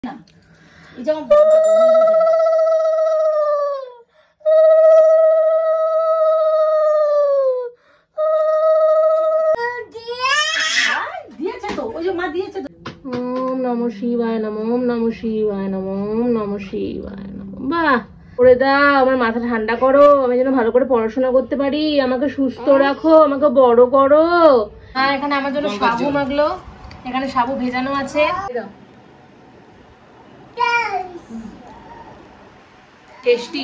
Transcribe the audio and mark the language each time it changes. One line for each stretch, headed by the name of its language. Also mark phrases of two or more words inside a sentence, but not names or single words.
Sanskrit: ওম নমঃ শিবায় নমঃ, ওম নমঃ শিবায় নমঃ, ওম নমঃ শিবায় নমঃ।
Bangla: বাহ, করে দাও, আমার মাথা ঠান্ডা করো, আমি যেন ভালো করে পড়াশোনা করতে পারি, আমাকে সুস্থ রাখো, আমাকে বড় করো। হ্যাঁ, এখানে আমার জন্য সাবু মাগলো, এখানে সাবু ভেজানো আছে। টেস্টি।